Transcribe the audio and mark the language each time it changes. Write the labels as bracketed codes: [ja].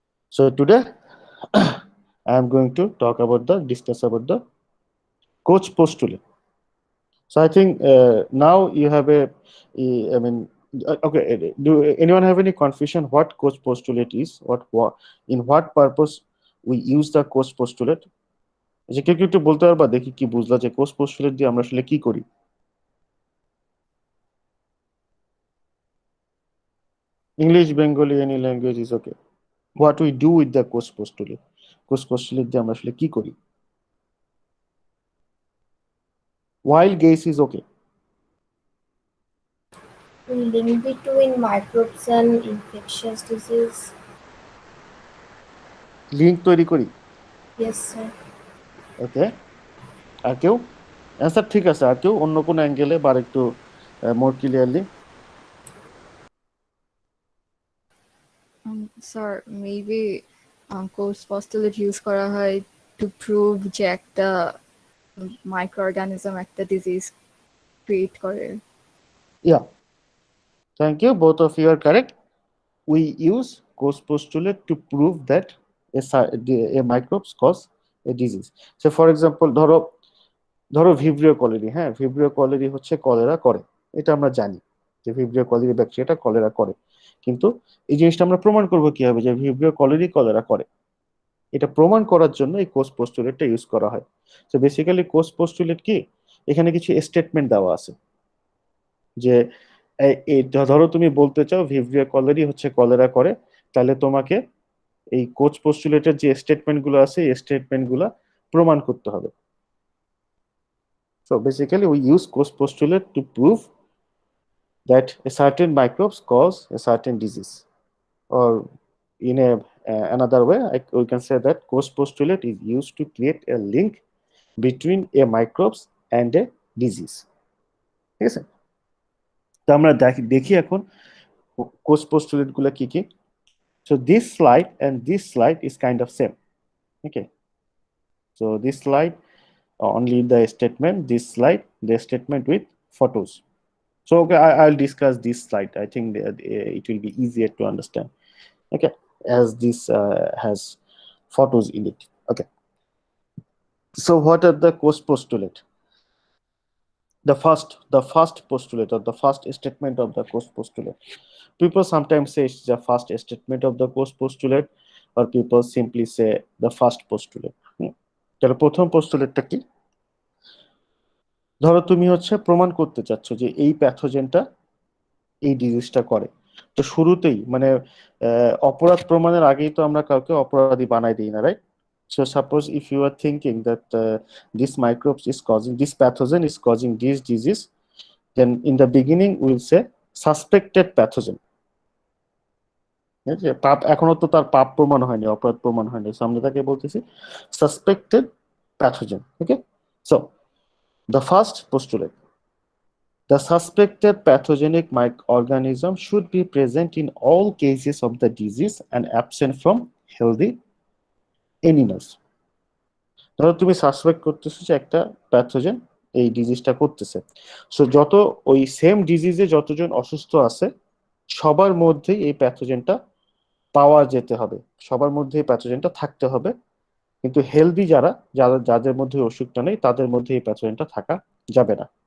[en] So today I am going to discuss about the Koch postulate. So I think now you have I mean, okay. Do anyone have any confusion what Koch postulate is? In what purpose we use the Koch postulate? [bn] যে কেউ একটু বলতে পারবা, দেখি কি বুঝলা যে coach পোস্টুলেট দিয়ে আমরা আসলে কি করি? [en] English, Bengali, any language is okay. What we do with the Koch postulate? [bn] Koch postulate দিয়ে আমরা আসলে কি করি? [en] Wild guess is okay. Link between microbes and infectious disease. [bn] Link তৈরি করি। [en] Yes, sir. [bn] ওকে, আর কেউ? অ্যান্সার ঠিক আছে, আর কেউ অন্য কোনো অ্যাঙ্গেলে বা একটু মোর clearly? Sir maybe course postulate use করা হয় টু প্রুভ যে একটা মাইক্রো অর্গানিজম একটা ডিজিজ ক্রিয়েট করে। [en] Yeah, thank you, both of you are correct. We use Koch postulate to prove that a microbes cause a disease. So for example, [bn] ধরো Vibrio colliery. হ্যাঁ, Vibrio colliery হচ্ছে cholera করে, এটা আমরা জানি যে ভিব্রিও কলেরি ব্যাকটেরিয়াটা কলেরা করে, কিন্তু এই জিনিসটা আমরা প্রমাণ করবো কিভাবে যে ভিব্রিও কলেরি কলেরা করে? এটা প্রমাণ করার জন্য এই কোচ পোস্টুলেটটা ইউজ করা হয়। তো বেসিক্যালি কোচ পোস্টুলেট কি, এখানে কিছু স্টেটমেন্ট দেওয়া আছে যে ধরো তুমি বলতে চাও ভিব্রিও কলেরি হচ্ছে কলেরা করে, তাহলে তোমাকে এই কোচ পোস্টুলেটের যে স্টেটমেন্ট গুলো আছে এই স্টেটমেন্ট গুলা প্রমাণ করতে হবে। [en] So basically we use Koch postulate to prove that a certain microbes cause a certain disease, or in another way we can say that Koch postulate is used to create a link between a microbes and a disease. [bn] ঠিক আছে, তো আমরা দেখি এখন Koch postulate গুলা কি কি। [en] So this slide and this slide is kind of same. Okay, so this slide only the statement, this slide the statement with photos. So okay, I'll discuss this slide. I think it will be easier to understand. Okay, as this has photos in it. Okay, so what are the Koch postulate? The first postulate or the first statement of the Koch postulate. People sometimes say it's the first statement of the Koch postulate, or people simply say the first postulate. [bn] তাহলে প্রথম পোস্টুলেটটা কি? ধরো তুমি হচ্ছে প্রমাণ করতে চাচ্ছ যে এই প্যাথোজেনটা এই ডিজিজটা করে, তো শুরুতেই মানে অপরাধ প্রমাণের আগেই তো আমরা কাউকে অপরাধী বানাই দিই না, right? [en] So suppose if you are thinking that this microbes is causing, this pathogen is causing this disease, then in the beginning we'll say [bn] suspected pathogen, পাপ এখনো তো তার পাপ প্রমাণ হয়নি, অপরাধ প্রমাণ হয়নি, সো আমরা তাকে বলতেছি suspected pathogen. [en] Okay, so the first postulate, the suspected pathogenic microorganism should be present in all cases of the disease and absent from healthy animals. [bn] ধরো তুমি সাসপেক্ট করতেছো যে একটা প্যাথোজেন এই ডিজিজটা করতেছে, সো যত ওই সেম ডিজিজে যতজন অসুস্থ আছে সবার মধ্যেই এই প্যাথোজেনটা পাওয়া যেতে হবে, সবার মধ্যে এই প্যাথোজেনটা থাকতে হবে, কিন্তু হেলদি যাদের মধ্যে অসুখটা নেই তাদের মধ্যে এই প্যাথোজেনটা থাকা যাবে না।